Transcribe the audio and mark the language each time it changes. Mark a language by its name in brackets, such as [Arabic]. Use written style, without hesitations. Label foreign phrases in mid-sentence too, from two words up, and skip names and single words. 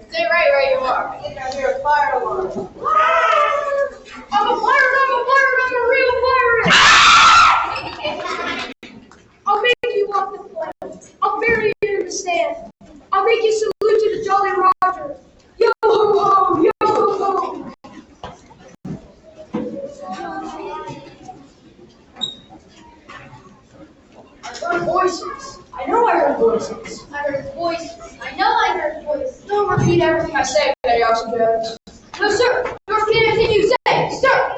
[English] Stay right where you are. I think I hear a fire alarm. I'm a pirate, I'm a real pirate! I'll make you walk the plank. I'll bury you in the sand. I'll make you salute to the Jolly Roger. Yo ho ho, yo ho ho. I heard voices. I know I heard voices. I heard voices. I know I heard voices. Don't repeat everything I say, Betty Archibald. No, sir. Don't repeat anything you say, sir.